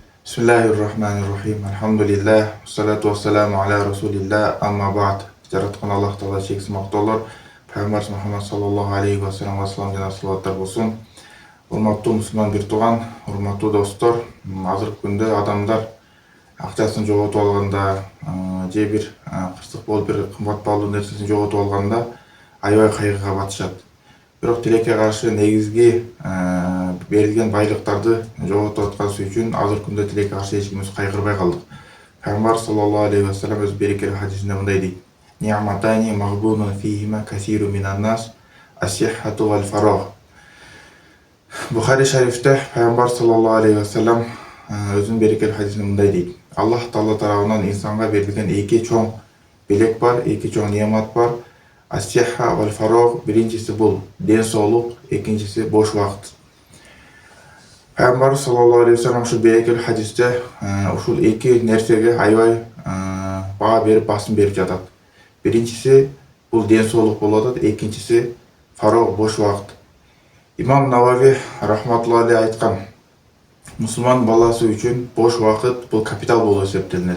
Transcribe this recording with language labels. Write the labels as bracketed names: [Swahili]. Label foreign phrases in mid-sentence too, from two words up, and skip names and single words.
[Arabic] بسم الله الرحمن الرحيم. الحمد لله. الصلاة والسلام على رسول الله. أما بعد. [Kazakh] Жаратқан Аллах Тағала шексіз мақтаулар. Пайғамбарымыз Мұхаммад [Arabic] صلى الله عليه وسلم [Kazakh] жана салауаттар болсын. [Kyrgyz] Урматтуу мұсылман бир туған, урматтуу достор, азыркы күндө адамдар акчасын жоготуп алганда, же бир кырсык болуп бир кымбат баалуу нерсесин жоготуп алганда аябай кайгыга батышат. Бирок тилекке каршы негизги берилген байлыктарды жоготуп атканыбыз үчүн азыркы күндө тилекке каршы эч кимибиз кайгырбай калдык. Пайгамбар [Arabic] صلى الله عليه وسلم [Kyrgyz] өз берекелүү хадисинде мындай дейт: [Arabic] "نعمتان مغبون فيهما كثير من الناس الصحة والفراغ." [Kyrgyz] Бухари шарифте Пайгамбар [Arabic] صلى الله عليه وسلم [Kyrgyz] өзүнүн берекелүү хадисинде мындай дейт: Аллах Таала тарабынан инсанга берилген эки чоң белек бар, эки чоң неамат бар. [Arabic] الصحة والفراغ, [Kyrgyz] биринчиси бул ден соолук, экинчиси бош убакыт. Пайгамбар [Arabic] صلى الله عليه وسلم [Kyrgyz] ушул берекелүү хадисте ушул эки нерсеге аябай баа берип, басым берип жатат. Биринчиси бул ден соолук болуп атат, экинчиси фараг, бош убакыт. Имам Навави [Arabic] رحمة الله عليه [Kyrgyz] айткан: мусулман баласы үчүн бош убакыт бул капитал болуп эсептелинет.